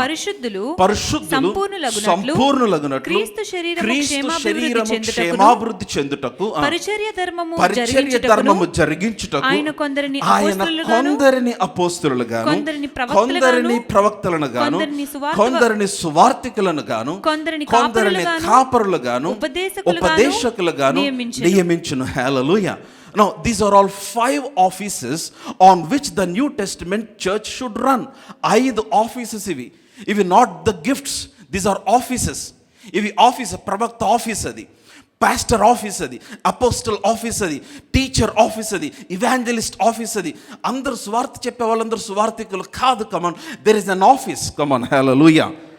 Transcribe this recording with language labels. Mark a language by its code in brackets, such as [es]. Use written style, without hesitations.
[te] పరిశుద్ధులు సంపూర్ణులగునట్లు క్రీస్తు శరీరము క్షేమాభివృద్ధి చెందుటకు, పరిచర్య ధర్మము జరిగించుటకు ఆయన కొందరిని అపోస్తలులుగాను, కొందరిని ప్రవక్తలను గాను, కొందరిని సువార్తికులను గాను, కొందరిని కాపరులు గాను, ఉపదేశకులు గాను నియమించును. హల్లెలూయా. [en] Now these are all 5 offices on which the New Testament church should run. [te] 5 offices ఇవి [en] Not the gifts, these are offices. [te] ఇవి ఆఫీస్. ప్రవక్త ఆఫీస్ అది, పాస్టర్ ఆఫీస్ అది, అపోస్టల్ ఆఫీస్ అది, టీచర్ ఆఫీస్ అది, ఇవాంజలిస్ట్ ఆఫీస్ అది. అందరూ స్వార్థ చెప్పే వాళ్ళందరూ స్వార్థికులు కాదు. [en] Come on, there is an office. Come on, [te] hallelujah.